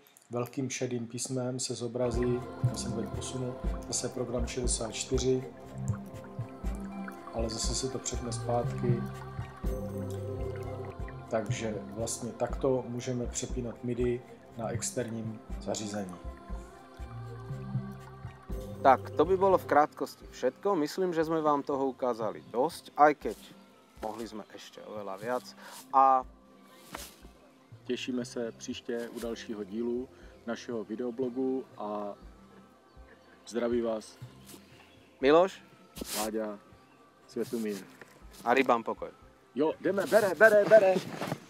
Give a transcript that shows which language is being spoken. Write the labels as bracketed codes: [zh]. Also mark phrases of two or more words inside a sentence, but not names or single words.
[cs] Velkým šedým písmem se zobrazí, já jsem teď posunul, zase program 64, ale zase se to přepne zpátky. Takže vlastně takto můžeme přepínat MIDI na externím zařízení. [sk] Tak, to by bolo v krátkosti všetko. Myslím, že sme vám toho ukázali dosť, aj keď mohli sme ešte oveľa viac. [cs] A těšíme se příště u dalšího dílu našeho videoblogu a zdraví vás Miloš Láďa, Světomír. a Rybám pokoj. Jo, jdeme, bere.